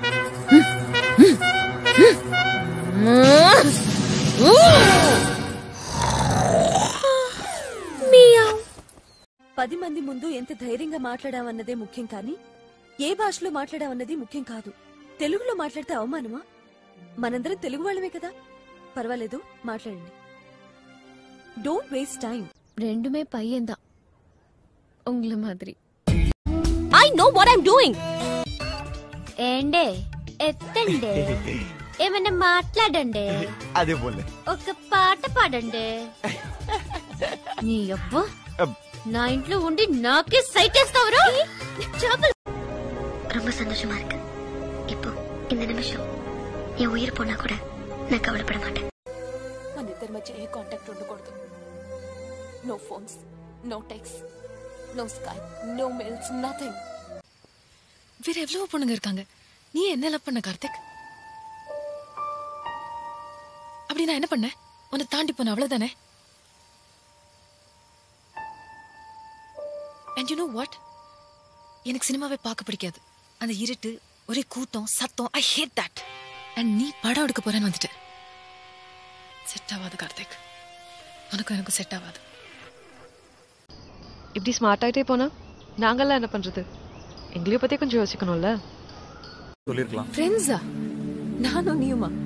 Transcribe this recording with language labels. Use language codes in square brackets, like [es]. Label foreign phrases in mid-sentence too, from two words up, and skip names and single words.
[te] పది మంది ముందు ఎంత ధైర్యంగా మాట్లాడామన్నదే ముఖ్యం కానీ ఏ భాషలో మాట్లాడామన్నది ముఖ్యం కాదు. తెలుగులో మాట్లాడితే అవమానమా? మనందరం తెలుగు వాళ్ళమే కదా. పర్వాలేదు, మాట్లాడండి. [en] don't waste time. రెండుమే పయ్యందా ఉంగ్ల మాదిరి. I know what I'm doing. [te] ఏండే ఎత్తండే, ఏమన్నా మాట్లాడండి. అదే పోలే, ఒక పాట పాడండి. నీ అబ్బా, నా ఇంట్లో ఉండి నాకే సైట్ వేస్తావరా? [ta] ரொம்ப சந்தோஷமா இருக்கு. இப்போ இந்த நிமிஷம் என் உயிர் போனா கூட நான் கவலைப்பட மாட்டேன். [te] మన ఇద్దరి మధ్య ఏ కాంటాక్ట్ ఉండకూడదు. [en] No phones, no text, no Skype, no mails, nothing. [ta] வேற எவ்வளவு பொண்ணுங்க இருக்காங்க. நீ என்ன லவ் பண்ண கார்த்திக்? அப்படி நான் என்ன பண்ணேன்? உன்னை தாண்டி போன அவ்வளவுதானே? [en] And you know what? [ta] எனக்கு சினிமாவே பார்க்க பிடிக்காது. அந்த இருட்டு, ஒரே கூட்டம், சத்தம், [en] I hate that. [ta] And நீ படம் எடுக்க போறேன்னு வந்துட்ட. செட் ஆகாது கார்த்திக், உனக்கும் எனக்கும் செட் ஆகாது. இப்படி ஸ்மார்ட் ஆயிட்டே போனா நாங்கெல்லாம் என்ன பண்றது? எங்களையும் பத்தி கொஞ்சம் யோசிக்கணும்ல. சொல்லிருக்கலாம். ஃப்ரெண்ட்ஸா? நானும் நீயுமா?